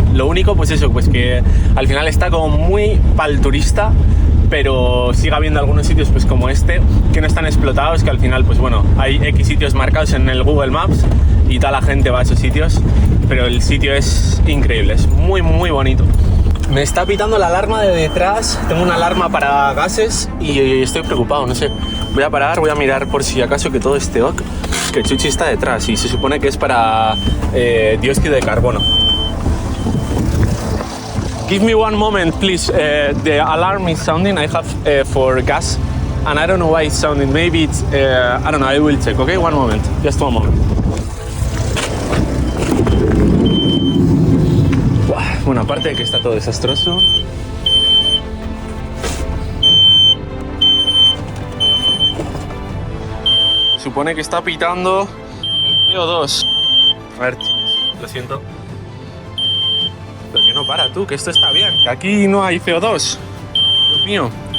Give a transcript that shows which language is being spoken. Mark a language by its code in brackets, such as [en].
[es] Lo único, pues eso, pues que al final está como muy pa'l turista, pero sigue habiendo algunos sitios pues como este, que no están explotados, que al final, pues bueno, hay X sitios marcados en el Google Maps y toda la gente va a esos sitios, pero el sitio es increíble, es muy bonito. Me está pitando la alarma de detrás, tengo una alarma para gases y estoy preocupado, no sé. Voy a parar, voy a mirar por si acaso que todo esté ok, que Chuchi está detrás y se supone que es para dióxido de carbono. [en] Give me one moment, please. The alarm is sounding, I have for gas and I don't know why it's sounding. Maybe it's, I don't know, I will check, okay? One moment, just one moment. [es] Bueno, aparte de que está todo desastroso, supone que está pitando el CO2. A ver, lo siento. Pero que no para tú, que esto está bien, que aquí no hay CO2. Dios mío.